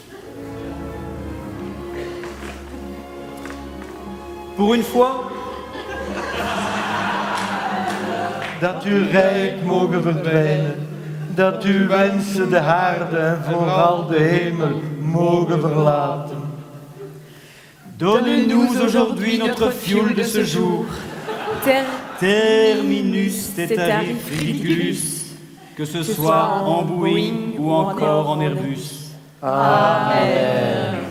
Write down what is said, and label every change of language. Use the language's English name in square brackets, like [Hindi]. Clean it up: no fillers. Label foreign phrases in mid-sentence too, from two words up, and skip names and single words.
[French] Pour une fois, [Dutch] Dat uw rijk mogen verdwijnen, dat uw wensen de aarde en vooral de hemel mogen verlaten. [French] donnez-nous aujourd'hui notre fioul de ce jour. [Latin] Terminus tetarif ridiculus, [French] que ce soit en Boeing ou encore en Airbus. Amen.